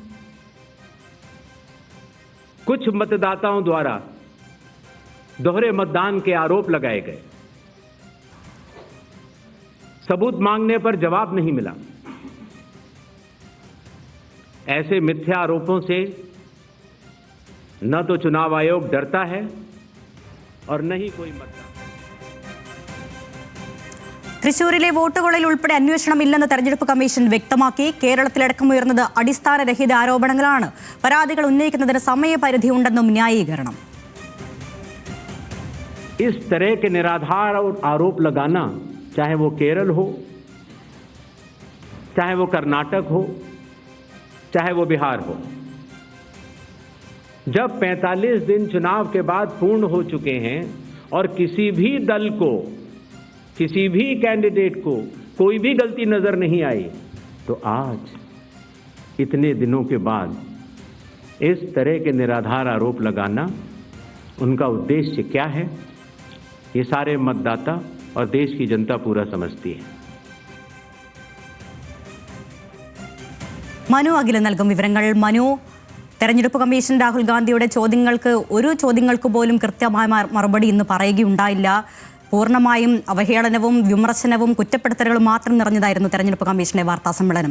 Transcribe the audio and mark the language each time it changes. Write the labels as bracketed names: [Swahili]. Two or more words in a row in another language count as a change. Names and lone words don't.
[Hindi] कुछ मतदाताओं द्वारा दोहरे मतदान के आरोप लगाए गए, सबूत मांगने पर जवाब नहीं मिला। ऐसे मिथ्या आरोपों से न तो चुनाव आयोग डरता है और न ही कोई मतदाता। [Malayalam] തൃശൂരിലെ വോട്ടുകളിൽ ഉൾപ്പെടെ അന്വേഷണമില്ലെന്ന് തെരഞ്ഞെടുപ്പ് കമ്മീഷൻ വ്യക്തമാക്കി. കേരളത്തിലടക്കം ഉയർന്നത് അടിസ്ഥാനരഹിത ആരോപണങ്ങളാണ്. പരാതികൾ ഉന്നയിക്കുന്നതിന് സമയപരിധി ഉണ്ടെന്നും ന്യായീകരണം. [Hindi] इस तरह के निराधार आरोप लगाना, चाहे वो केरल हो, चाहे वो कर्नाटक हो, चाहे वो बिहार हो, जब 45 दिन चुनाव के बाद पूर्ण हो चुके हैं और किसी भी दल को, किसी भी कैंडिडेट को कोई भी गलती नजर नहीं आई, तो आज इतने दिनों के बाद इस तरह के निराधार आरोप लगाना, उनका उद्देश्य क्या है, ये सारे मतदाता और देश की जनता पूरा समझती है. [Malayalam] മനു അഖിൽ നൽകും വിവരങ്ങൾ. മനു, തെരഞ്ഞെടുപ്പ് കമ്മീഷൻ രാഹുൽ ഗാന്ധിയുടെ ചോദ്യങ്ങൾക്ക് പോലും കൃത്യമായ മറുപടി ഇന്ന് പറയുകയുണ്ടായില്ല. പൂർണ്ണമായും അവഹേളനവും വിമർശനവും കുറ്റപ്പെടുത്തലുകളും മാത്രം നിറഞ്ഞതായിരുന്നു തെരഞ്ഞെടുപ്പ് കമ്മീഷന്റെ വാർത്താ സമ്മേളനം.